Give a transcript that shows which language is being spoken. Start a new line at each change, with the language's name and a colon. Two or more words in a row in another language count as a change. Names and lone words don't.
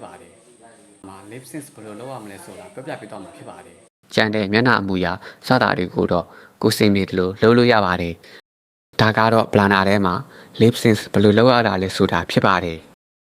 Burmese: ပါတယ်မှာ
English: lip sync
Burmese: ဘယ်လိုလုပ်ရမလဲဆိုတာပြောပြပေးတော့မှာဖြစ်ပါတယ်ကျန်တဲ့မျက်နှာအမူအရာစတာတွေကိုတော့ကိုစိတ်မြေလို့လုပ်လို့ရပါတယ်ဒါကတော့ planner ထဲမှာ
English: lip sync
Burmese: ဘယ်လိုလုပ်ရတာလဲဆိုတာဖြစ်ပါတယ်